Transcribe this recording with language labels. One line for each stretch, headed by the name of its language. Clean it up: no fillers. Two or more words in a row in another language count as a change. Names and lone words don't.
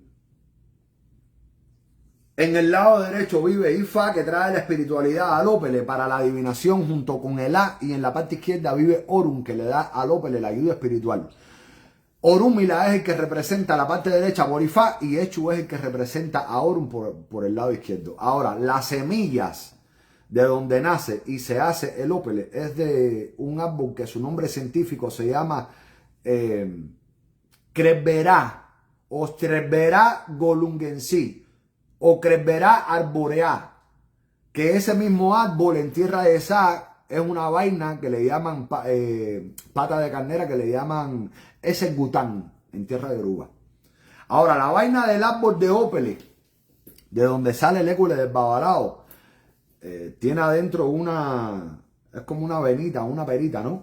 Spanish: En el lado derecho vive Ifá, que trae la espiritualidad al Ópele para la adivinación junto con el A, y en la parte izquierda vive Orun, que le da al Ópele la ayuda espiritual. Orúmila es el que representa la parte derecha por Ifá y Echu es el que representa a Orun por el lado izquierdo. Ahora, las semillas de donde nace y se hace el Ópele es de un árbol que su nombre científico se llama Cresberá o Cresberá golungensi o Cresberá arborea, que ese mismo árbol en tierra de Sa es una vaina que le llaman pata de carnera, que le llaman ese gután en tierra de Yoruba. Ahora, la vaina del árbol de Ópele, de donde sale el école del babalao, tiene adentro es como una venita, una perita, ¿no?